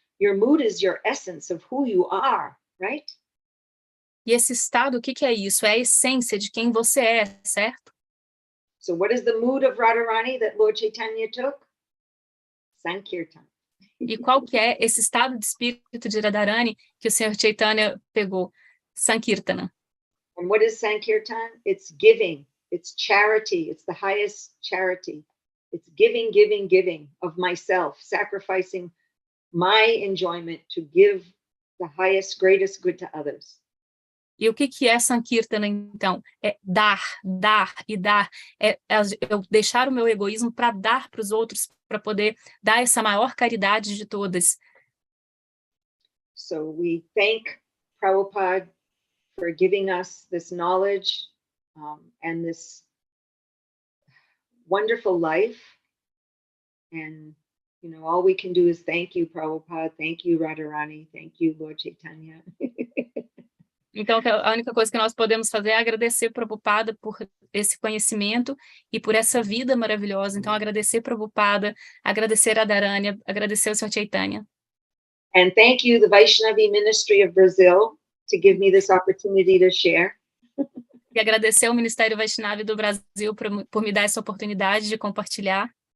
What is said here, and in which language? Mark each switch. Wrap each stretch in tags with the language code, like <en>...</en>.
<en>Your mood is your essence of who you are, right?</en> <pt>E esse estado, o que é isso? É a essência de quem você é, certo?</pt> <en>So what is the mood of Radharani that Lord Chaitanya took? Sankirtan.</en> <pt>E qual que é esse estado de espírito de Radharani que o Senhor Chaitanya pegou? Sankirtana.</pt> <en>And what is Sankirtan? It's giving. It's charity. It's the highest charity. It's giving, giving, giving of myself, sacrificing my enjoyment to give the highest, greatest good to others.</en> <pt>E o que é Sankirtana, então? É dar, dar e dar. É eu deixar o meu egoísmo para dar para os outros, para poder dar essa maior caridade de todas.</pt> <en>So we thank Prabhupada for giving us this knowledge and this wonderful life. And, you know, all we can do is thank you, Prabhupada. Thank you, Radharani. Thank you, Lord Chaitanya.</en> <pt>Então, a única coisa que nós podemos fazer é agradecer Prabhupada por esse conhecimento e por essa vida maravilhosa. Então, agradecer Prabhupada, agradecer Radharani, agradecer o Sr. Chaitanya.</pt> <en>And thank you, the Vaishnavi Ministry of Brazil, to give me this opportunity to share.</en> <pt>E agradecer ao Ministério Vaishnavi do Brasil por me dar essa oportunidade de compartilhar.</pt>